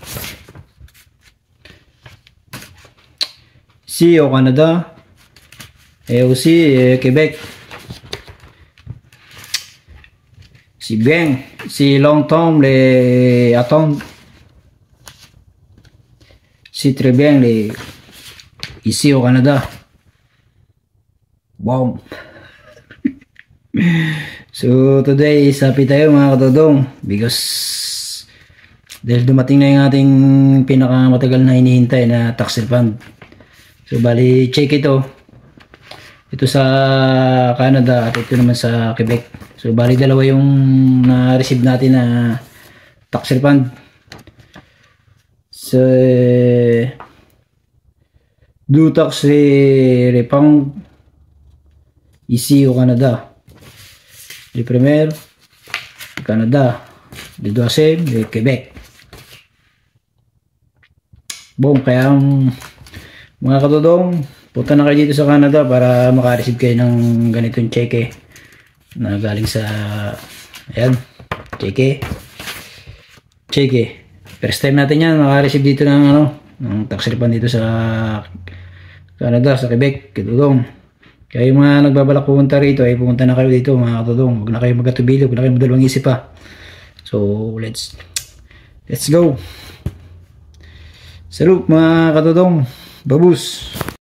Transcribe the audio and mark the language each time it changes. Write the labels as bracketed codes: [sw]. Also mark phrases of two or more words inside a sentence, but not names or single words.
[fr] Ici au Canada et aussi au Québec. C'est bien, c'est longtemps les attendre. C'est très bien ici au Canada. [tl] Wow. [en] So today is happy [tl] tayo mga katodong because dahil dumating na yung ating pinakamatagal na hinihintay na tax refund. So bali check ito sa Canada at ito naman sa Quebec. So bali dalawa yung na-receive natin na [en] tax refund. [fr] So du [en] tax refund [fr] ici au Canada. Le premier, le Canada. Le deuxième, le Québec. Bon, [tl] kaya mga katodong, punta na kayo dito sa Canada para makareceive kayo ng ganitong cheque na galing sa, ayan, cheque. [en] First time [tl] natin yan, makareceive dito ng ng tax refund dito sa Canada, sa Quebec, katodong. Kaya yung mga nagbabalak pumunta rito ay pumunta na kayo dito mga katodong. Huwag na kayo magkatubili, huwag na kayo magdalawang isip pa. [en] So let's go. [tl] Salute mga katodong. Babus.